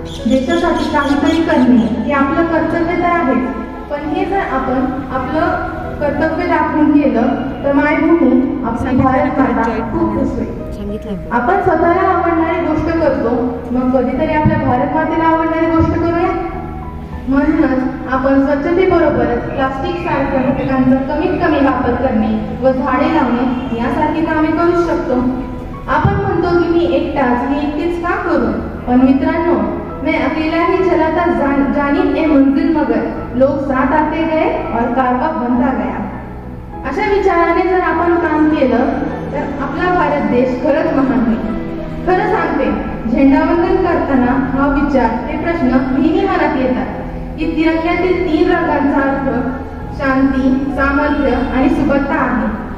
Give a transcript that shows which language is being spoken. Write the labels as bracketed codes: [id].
[mr] देशासाठी काहीतरी करणे हे आपलं कर्तव्य तर आहेच, पण हे जर आपण आपलं कर्तव्य दाखवून केलं तर मायभूमी आपली भारत माता खूप खुश होईल. आपण स्वतःला आवडणारी गोष्ट करतो, मग कधीतरी आपल्या भारत मातेला आवडणारी गोष्ट करूया. म्हणूनच आपण स्वच्छतेबरोबरच प्लास्टिक सारख्या घटकांचा कमीत कमी वापर करणे व झाडे लावणे यासारखी कामे करू शकतो. आपण म्हणतो की मी एकटीच का करू, पण मित्रांनो, [hi] मैं अकेला ही चला था जानी ए मंजिल मगर लोग साथ आते गए और कारवा बनता गया. [mr] अशा विचाराने जर आपण काम केलं तर आपला भारत देश खरंच महान होईल. खरं सांगते, झेंडावंदन करताना हा विचार हे प्रश्न नेहमी मनात येतात की तिरंग्यातील 3 रंगांचा अर्थ शांती, सामर्थ्य आणि सुबत्ता आहे.